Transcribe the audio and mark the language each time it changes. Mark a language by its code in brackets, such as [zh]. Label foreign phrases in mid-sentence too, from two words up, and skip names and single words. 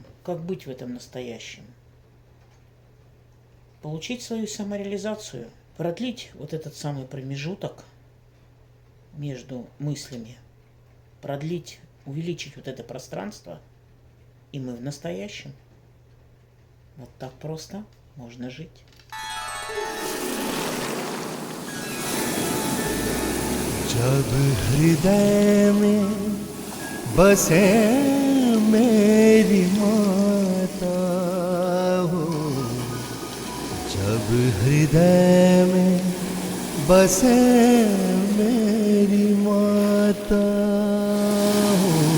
[ru] Как быть в этом настоящем? Получить свою самореализацию, продлить вот этот самый промежуток между мыслями, продлить, увеличить вот это пространство, и мы в настоящем. Вот так просто можно жить. [hi] जब हृदय में बसे मेरी माता हो, जब हृदय में बसे मेरी माता हो,